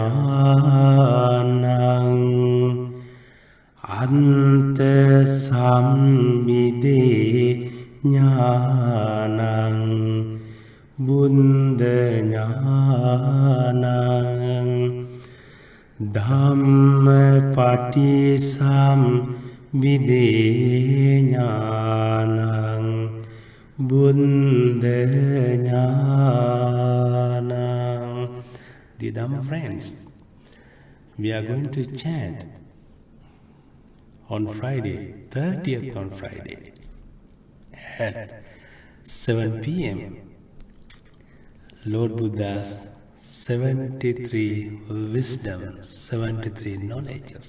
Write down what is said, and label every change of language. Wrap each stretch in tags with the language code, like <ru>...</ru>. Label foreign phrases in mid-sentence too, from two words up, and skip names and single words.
<pi>Jnanang Anta Sambide Jnanang Buddha Jnanang Dhamma Patisambide Jnanang Buddha Jnanang.</pi> <en>Dear Dhamma friends, we are going to chant on Friday, 30th on Friday, at 7 p.m. Lord Buddha's 73 wisdoms, 73 knowledges.</en>